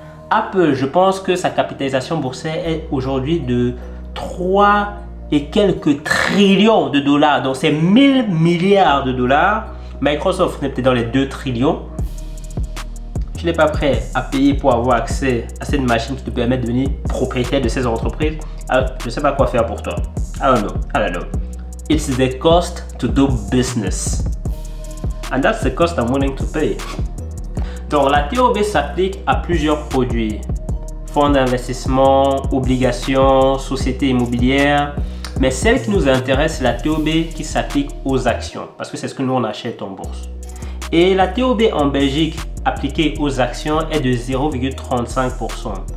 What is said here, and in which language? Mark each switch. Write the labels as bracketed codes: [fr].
[fr] Apple, je pense que sa capitalisation boursière est aujourd'hui de 3 et quelques trillions de dollars. Donc c'est 1000 milliards de dollars. Microsoft est peut-être dans les 2 trillions. Tu n'es pas prêt à payer pour avoir accès à cette machine qui te permet de devenir propriétaire de ces entreprises. Alors, je ne sais pas quoi faire pour toi. [en] I don't know. It's the cost to do business. And that's the cost I'm willing to pay. [fr] Donc, la TOB s'applique à plusieurs produits. Fonds d'investissement, obligations, sociétés immobilières. Mais celle qui nous intéresse, c'est la TOB qui s'applique aux actions. Parce que c'est ce que nous, on achète en bourse. Et la TOB en Belgique appliquée aux actions est de 0,35%.